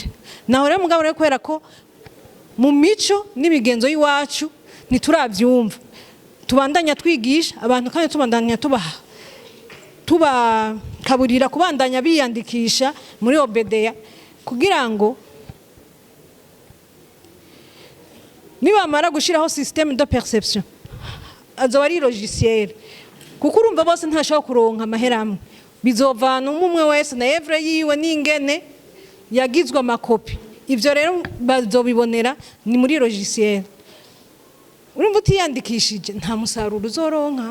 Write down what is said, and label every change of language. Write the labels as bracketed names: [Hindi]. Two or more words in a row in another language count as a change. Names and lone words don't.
[Rundi] Naho rero mugabo rero kwera ko mu mico n'ibigenzo y'iwacu ntiturabyumva, tubandanya twigisha abantu kandi tubandanya tubakaburira kubandanya biyandikisha muri Obedeya, kugira ngo nibamara gushiraho [French] système de perception [Rundi] azoba ari logiciel, kuko urumva bose ntashobora kuronka amahera amwe, bizovana umwe wese na œuvre yiwe n'ingene yagizwe amakopi. Ivyo rero bazobibonera ni muri logiciel. Urumva utiyandikishije nta musaruro uzoronka.